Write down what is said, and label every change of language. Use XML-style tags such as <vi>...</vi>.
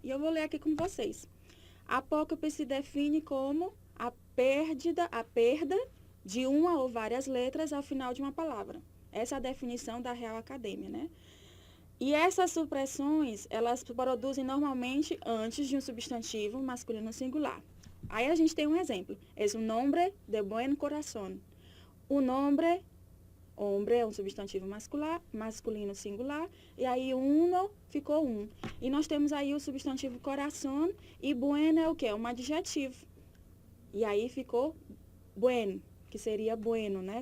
<pt>E eu vou ler aqui com vocês. A apócope se define como a perda de uma ou várias letras ao final de uma palavra. Essa é a definição da Real Academia, né? E essas supressões, elas produzem normalmente antes de um substantivo masculino singular. Aí a gente tem um exemplo.</pt> <es>Es un nombre de buen corazón.</es> <pt>O nombre, hombre é um substantivo masculino singular, e aí uno ficou um. E nós temos aí o substantivo corazón, e bueno é o quê? Um adjetivo. E aí ficou buen, que seria bueno, né?</pt>